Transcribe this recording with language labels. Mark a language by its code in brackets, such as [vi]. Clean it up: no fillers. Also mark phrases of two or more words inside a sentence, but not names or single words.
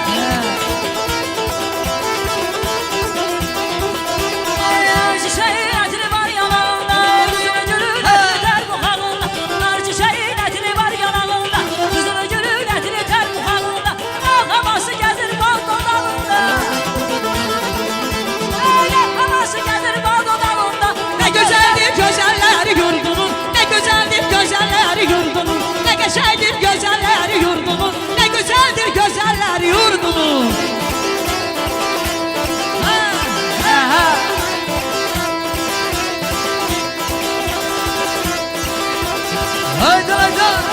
[az] Nar çiçeğin ətri var yanağında, üzünü gülün ətri tər buxağında. Nar çiçeğin ətri var yanağında, üzünü gülün ətri tər buxağında. Ağ havası gəzir bal dodağında, öyle havası gəzir bal dodağında. [tr] Ne güzeldir güzelleri yurdumun, ne güzeldir güzelleri yurdumun, ne geçerdir güzelleri yurdumun, ne güzeldir güzelleri yurdumun. Ha, ha, ha. haydi haydi.